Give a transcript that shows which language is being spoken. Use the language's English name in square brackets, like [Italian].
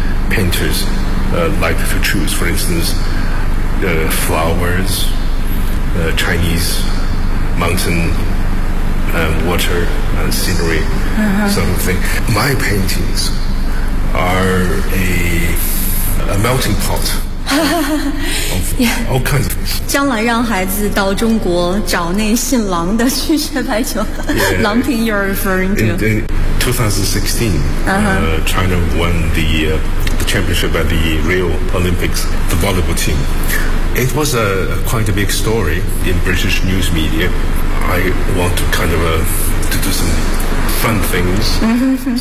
[English] Painters like to choose, for instance, flowers, Chinese mountain water and scenery, sort of thing. My paintings are a melting pot of all kinds of things. [Chinese] 将来让孩子到中国找那姓郎的去学排球，郎平 [English] you're referring to. In 2016, China won the championship at the Rio Olympics, the volleyball team. It was a quite a big story in British news media. I want to kind of to do some fun things.